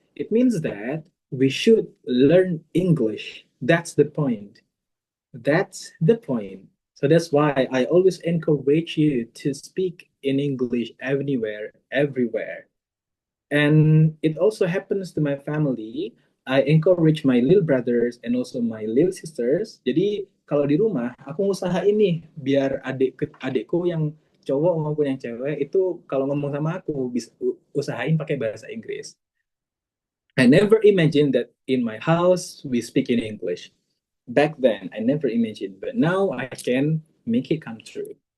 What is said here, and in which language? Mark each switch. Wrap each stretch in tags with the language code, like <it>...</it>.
<en>It means that we should learn English. That's the point. That's the point. So that's why I always encourage you to speak in English anywhere, everywhere. And it also happens to my family. I encourage my little brothers and also my little sisters.</en> <id>Jadi kalau di rumah aku ngusahain nih biar adikku yang cowok maupun yang cewek itu kalau ngomong sama aku bisa usahain pakai bahasa Inggris.</id> <en>I never imagined that in my house we speak in English. Back then, I never imagined, but now I can make it come true.</en>